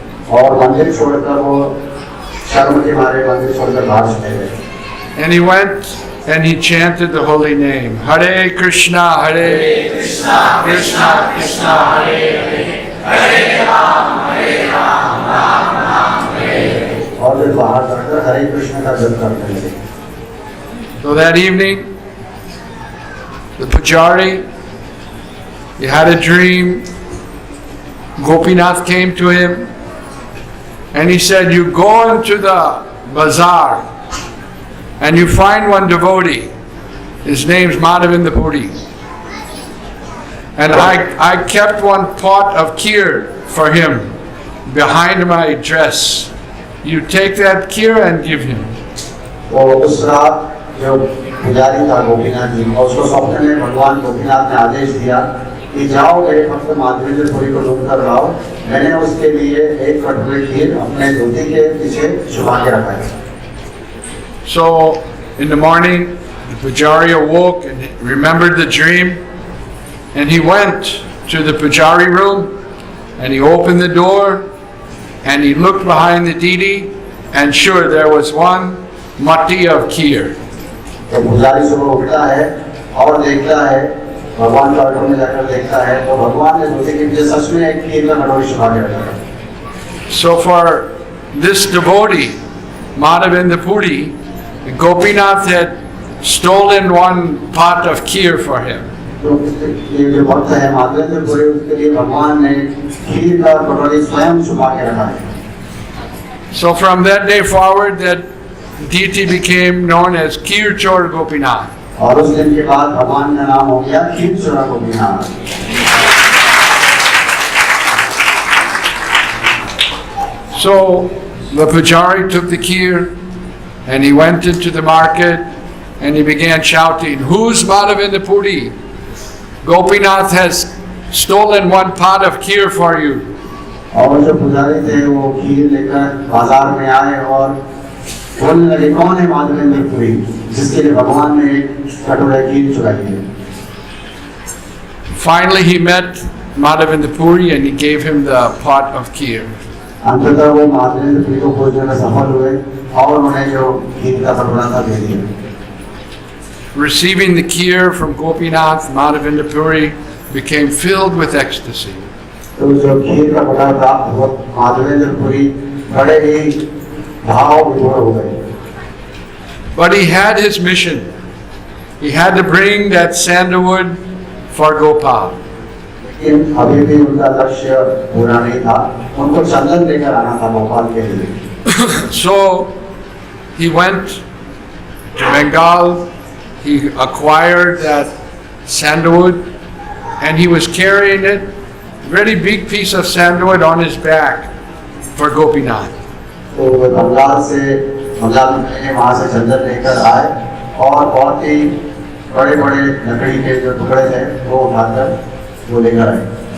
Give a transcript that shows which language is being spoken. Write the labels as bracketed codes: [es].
[hi] और मंदिर छोड़कर वो शर्म के मारे मंदिर छोड़कर बाहर चले गए। [en] And he went and he chanted the holy name. [sa] Hare Krishna, Hare Krishna, Krishna Krishna, Hare Hare, Hare Ram, Ram Ram, Hare. [hi] और फिर बाहर जाकर हरे कृष्ण का जप करते थे। [en] So that evening, the pujari, he had a dream. Gopinath came to him and he said, you go into the bazaar and you find one devotee. His name's Madhavendu Puri. And I kept one pot of kheer for him behind my dress. You take that kheer and give him. [hi] तो उस रात जो पुजारी था गोपीनाथ जी, उसको स्वप्न में भगवान गोपीनाथ ने आदेश दिया कि जाओ मेरे भक्त माधवेंद्र पुरी को ढूंढ कर लाओ। मैंने उसके लिए एक कटोरी खीर अपने धोती के पीछे छुपा के रखा है। [en] So in the morning, the pujari awoke and remembered the dream, and he went to the pujari room and he opened the door and he looked behind the deity, and sure, there was one matti of kheer. [hi] तो पुजारी सुबह उठता है और देखता है, भगवान का ऑर्डर में जाकर देखता है, तो भगवान ने धोती के पीछे सच में एक खीर का कटोरी छुपा के रखा है। [en] So for this devotee, Madhavendu Puri, Gopinath had stolen one pot of kheer for him. [hi] तो ये जो भक्त है माधवेंद्र पुरी, उसके लिए भगवान ने खीर का कटोरी स्वयं छुपा के रखा है। [en] So from that day forward, that deity became known as Kheer Chor Gopinath. [hi] और उस दिन के बाद भगवान का नाम हो गया खीर चोरा Gopinath. [en] So the pujari took the kheer and he went into the market and he began shouting, who's Madhavendu Puri? Gopinath has stolen one pot of kheer for you. [hi] और जो पुजारी थे वो खीर लेकर बाजार में आए और बोलने लगे, कौन है माधवेंद्र पुरी जिसके लिए भगवान ने एक कटोरा खीर चुराई है। [en] Finally he met Madhavendu Puri and he gave him the pot of kheer. [hi] अंततः वो माधवेंद्र पुरी को खोजने में सफल हुए और उन्हें जो खीर का कटोरा था दे दिया। [en] Receiving the kheer from Gopinath, Madhavendu Puri became filled with ecstasy. [hi] तो जो खीर का कटोरा प्राप्त हुआ, माधवेंद्र पुरी बड़े ही भाव विभोर हो गए। [en] But he had his mission. He had to bring that sandalwood for Gopal. [hi] लेकिन अभी भी उनका लक्ष्य पूरा नहीं था, उनको चंदन लेकर आना था गोपाल के लिए। [en] So he went to Bengal, he acquired that sandalwood and he was carrying it, very big piece of sandalwood on his back for Gopinath. [hi] तो वे बंगाल में वहाँ से चंदन लेकर आए और बहुत ही बड़े-बड़े लकड़ी के जो टुकड़े थे वो उठाकर वो लेकर आए।